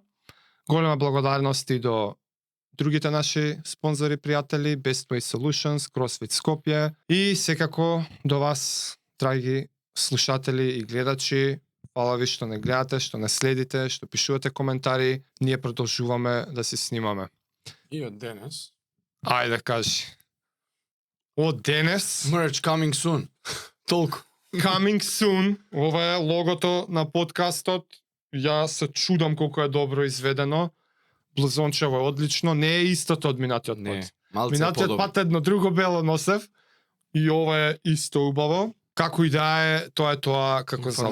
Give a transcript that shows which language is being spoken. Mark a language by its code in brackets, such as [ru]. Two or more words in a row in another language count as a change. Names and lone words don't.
[mk] Голема благодарност и до другите наши спонзори, пријатели, Best Way Solutions, CrossFit Skopje и секако до вас, драги слушатели и гледачи. Фала ви што не гледате, што не следите, што пишувате коментари. Ние продолжуваме да се снимаме. И од денес. Ајде, кажи. Од денес, [en] Merch coming soon. Толку. coming soon, [mk] ова е логото на подкастот. Ја се чудам колку е добро изведено. Блузончево е одлично, не е истото од минатиот Не, пат. малце Минатиот подобро. пат едно друго бело носев и ова е исто убаво. Како и да е, тоа е тоа како за